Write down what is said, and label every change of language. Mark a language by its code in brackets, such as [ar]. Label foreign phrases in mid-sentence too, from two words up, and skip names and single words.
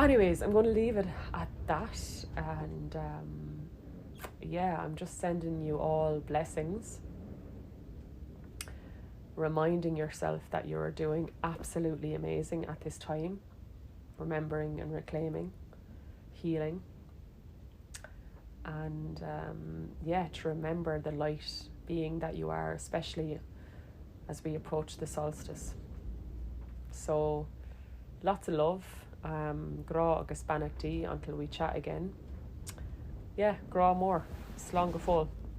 [en] Anyways, I'm going to leave it at that, and I'm just sending you all blessings, reminding yourself that you're doing absolutely amazing at this time, remembering and reclaiming, healing, and to remember the light being that you are, especially as we approach the solstice. So lots of love, [ga] Grá agus Bannacht [en] until we chat again. [ga] Grá Mòr, slán go fóill.